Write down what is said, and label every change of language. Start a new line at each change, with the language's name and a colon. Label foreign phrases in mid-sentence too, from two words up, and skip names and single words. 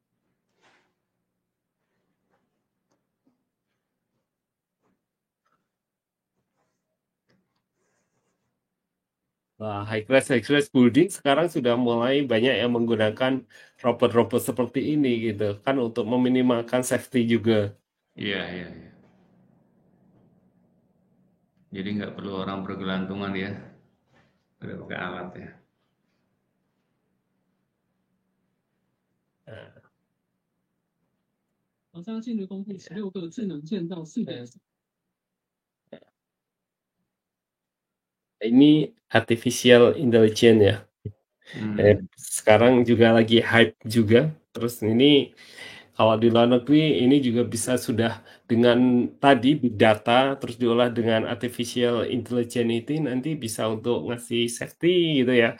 Indonesian: Wah,
English: high class building
Indonesian: sekarang sudah mulai banyak yang menggunakan robot-robot seperti ini gitu kan untuk meminimalkan safety juga. Iya iya iya. Jadi nggak perlu orang bergelantungan ya, udah pakai alat ya.
Chinese: 长沙今日公布16个智能建造4点
Indonesian: Ini
English: artificial intelligence
Indonesian: ya. Sekarang juga lagi hype juga. Terus ini kalau di luar negeri ini juga bisa sudah dengan tadi
English: big data
Indonesian: terus diolah dengan
English: artificial intelligence
Indonesian: itu nanti bisa untuk ngasih safety gitu ya.